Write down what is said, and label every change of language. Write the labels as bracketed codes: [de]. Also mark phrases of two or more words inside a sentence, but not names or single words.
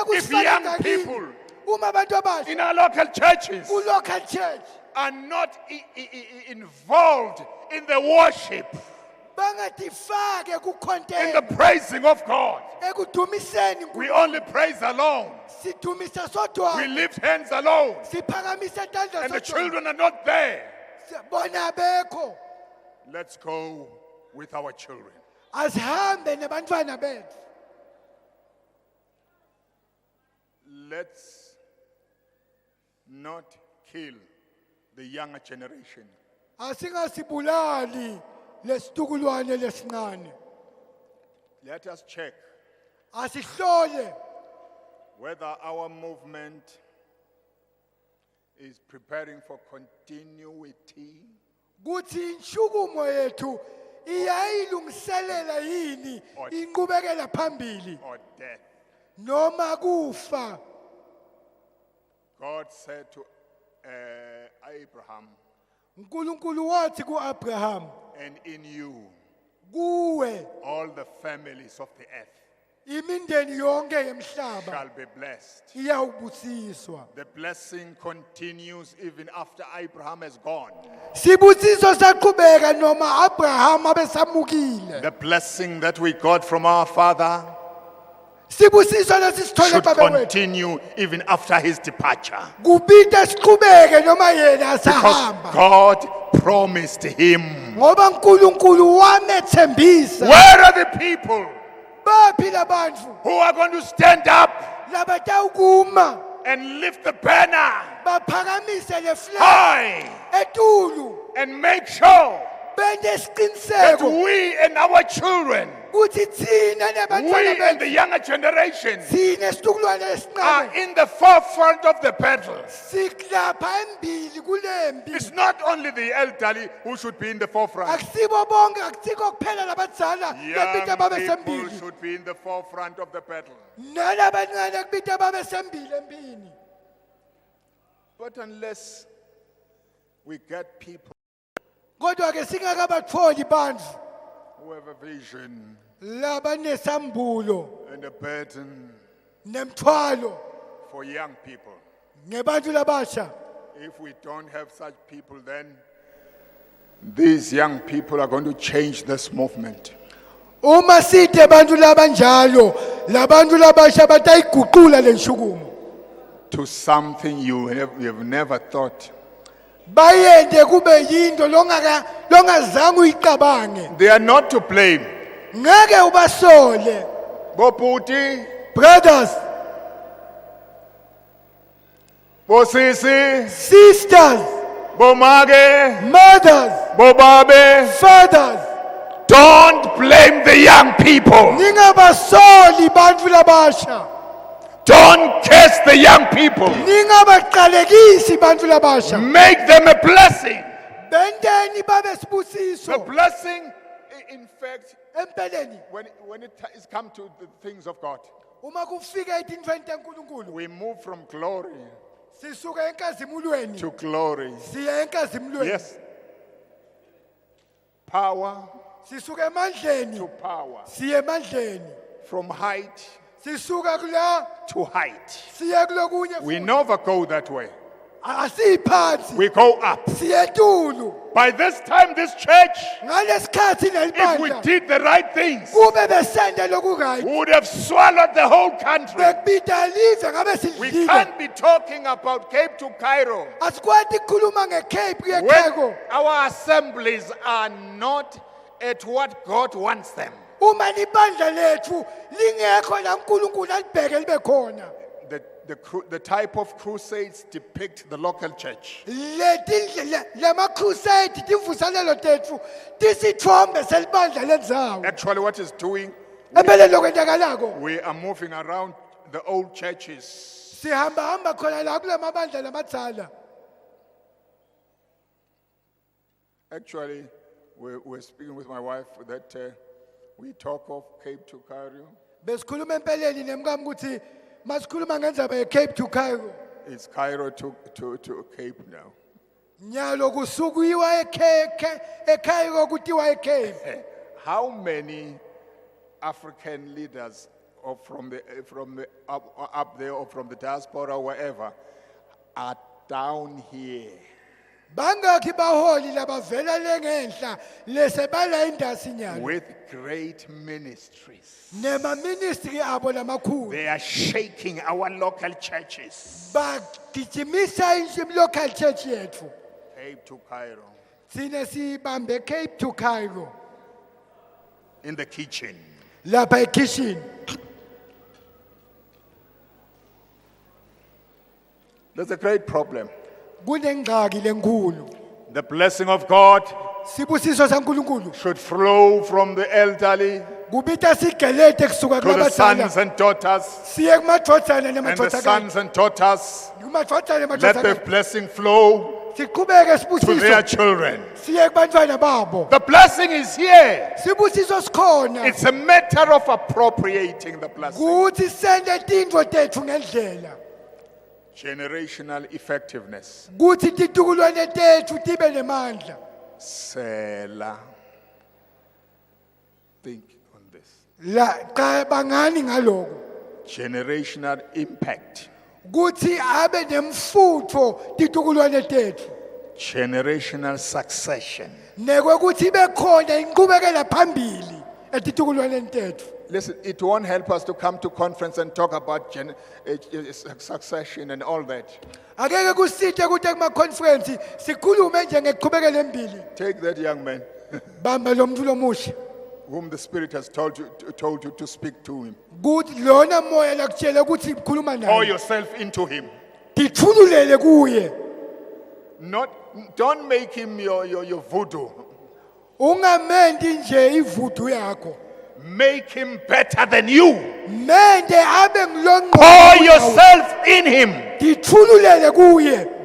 [en] If young [ss] kusifana [en] people [ss] uma abantu abasha [en] in our local churches [ss] ku- [en] local church are not involved in the worship, [ss] bangatifake [en] in the [ss] ku-content [en] praising of God. [ss] ekudumiseni [en] We only praise alone. [ss] sidumisa [en] We [ss] sodwa [en] lift hands alone. [ss] siphakamise tandla [en] And the [ss] sodwa [en] children are not there. [ss] bona abekho [en] Let's go with our children. [ss] asihambe nebantwana bethu [en] Let's not kill the younger generation. [ss] asingasibulali lesitukulwane lesincane [en] Let us check [ss] asihlole [en] whether our movement is preparing for continuity [ss] kuthi inshukumo yethu iyayilungiselela yini [en] Or- [ss] inqubekela phambili [en] or death. [ss] noma kufa [en] God said to Abraham, [ss] uNkulunkulu wathi kuAbraham [en] and in you, [ss] kuwe [en] all the families of the earth [ss] imindeni yonke yemhlaba [en] shall be blessed. [ss] iyawubusiswa [en] The blessing continues even after Abraham has gone. [ss] sibusiso saqhubeka noma Abraham abesamukile [en] The blessing that we got from our father [ss] sibusiso lesisithole [en] should [ss] baba wethu [en] continue even after his departure. [ss] kubita siqhubeke noma yena [en] Because [ss] asahamba [en] God promised him. [ss] ngoba uNkulunkulu wamethembisa [en] Where are the people [ss] baphi labantu [en] who are going to stand up [ss] labatawukuma [en] and lift the banner [ss] baphakamise le flag [en] high [ss] etulu [en] and make sure [ss] bende [en] that [ss] isiqiniseko [en] we and our children, [ss] kuthi thina nebantwana [en] we and [ss] bethu [en] the younger generation [ss] thina isizukulwane [en] are [ss] esincane [en] in the forefront of the battle. [ss] siklapha embili kulembi [en] It's not only the elderly who should be in the forefront. [ss] akusibo bonke akusikho kuphela labadzala lebita babe [en] Young people [ss] sembili [en] should be in the forefront of the battle. [ss] nalabancane kubita babe sembili empini [en] But unless we get people [ss] kodwa ke singakabatholi bandla [en] who have a vision [ss] labanesambulo [en] and a burden [ss] nemthwalo [en] for young people, [ss] ngebantu labasha [en] if we don't have such people, then these young people are going to change this movement. [ss] uma side bantu labanjalo labantu labasha batayiguqula lenshukumo [en] To something you have never thought. [ss] bayende kube yinto longazange uyicabange [en] They are not to blame. [ss] ngeke ubasole Boputi, [en] brothers [ss] Bosisi, [en] sisters [ss] Bomage, [en] mothers [ss] Bobabe, [en] fathers don't blame the young people. [ss] ningabasoli bantu labasha [en] Don't curse the young people. [ss] ningabaqalekisi bantu labasha [en] Make them a blessing. [ss] bendeni babe [en] The [ss] sibusiso [en] blessing, in fact, [ss] empeleni [en] when it is come to the things of God, [ss] uma kufika etintfweni tenkulunkulu [en] we move from glory [ss] sisuka enkazimulweni [en] to glory. [ss] siya enkazimulweni [en] Yes. Power [ss] sisuka emandleni [en] to power. [ss] siya emandleni [en] From height [ss] sisuka kula [en] to height. [ss] siya kulokunye [en] We [ss] futhi. [en] never go that way. [ss] asiphansi [en] We go up. [ss] siya etulu [en] By this time, this church, [ss] ngalesikhathi [en] if we [ss] nelibandla [en] did the right things, [ss] kube besende lokurayi [en] would have swallowed the whole country. [ss] bekubita live ngabe [en] We [ss] sidlile [en] can't be talking about Cape to Cairo [ss] asikwati kukhuluma ngecape [en] when [ss] kuyekheko [en] our assemblies are not at what God wants them. [ss] uma libandla lethu lingekho la uNkulunkulu alibheke libe khona [en] The type of crusades depict the local church. [ss] lama crusade timvuselelo tethu tisithombe selibandla lendzawo [en] Actually, what it's doing, [ss] empeleni lokwenzakalako [en] we are moving around the old churches. [ss] sihamba hamba khona la kule mabandla lamadzala [en] Actually, we're speaking with my wife that we talk of Cape to Cairo. [ss] besikhuluma empeleni nemkami ukuthi masikhuluma ngendzaba ye-Cape to Cairo [en] It's Cairo to Cape now. [ss] nyalo kusukuyiwa eCairo kutiwa eCape [en] How many African leaders or from the up there or from the diaspora or wherever are down here [ss] Bangakhi baholi labavela lengenhla lesebala indasi nyalo. [en] with great ministries. [ss] Nema ministry abo lamakhulu. [en] They are shaking our local churches. [ss] Bagijimisa [en] local church [ss] yethu. [en] Cape to Cairo, [ss] Sine sibambe Cape to Cairo. [en] in the kitchen. [ss] Lapha ekitchen. [en] There's a great problem. [ss] Kunengxaki lenkulu. [en] The blessing of God [ss] Sibusiso saNkulunkulu. [en] should flow from the elderly [ss] Kubita sigelete kusuka [en] to the sons [ss] kubadala. [en] and daughters, [ss] Siye kumadodana [en] and the [ss] nemadodana. [en] sons and daughters. [ss] Kumadodana [en] Let the [ss] nemadodana. [en] blessing flow [ss] Siqhubeke [en] to their [ss] sibusiso. [en] children. [ss] Siye kubantwana babo. [en] The blessing is here. [ss] Sibusiso sikhona. [en] It's a matter of appropriating the blessing. [ss] Kuthi sende tintfo tethu ngendlela. [en] Generational effectiveness. [ss] Kuthi titukulwane tethu tibe nemandla. Sela. [en] Think on this. [ss] La cabangani ngaloko. [en] Generational impact. [ss] Kuthi abe nemfutho titukulwane tethu. [en] Generational succession. [ss] Nekwe kuthi bekhona inqubekela phambili etitukulwane tethu. [en] Listen, it won't help us to come to conference and talk about succession and all that. [ss] Akeke kusithe ukuthi kuma conference sikhulume nje ngeqhubekela embili. [en] Take that young man [ss] Bamba lo muntu lomusha. [en] whom the Spirit has told you to speak to him. [ss] Kuthi lona moya lakutshela ukuthi khuluma [en] Pour [ss] naye. [en] yourself into him. [ss] Tithululele kuye. [en] Don't make him your voodoo. [ss] Ungamendi nje ivudu yakho. [en] Make him better than you. [ss] Mende abe ngilonqo. [en] Pour yourself in him. [ss] Tithululele kuye.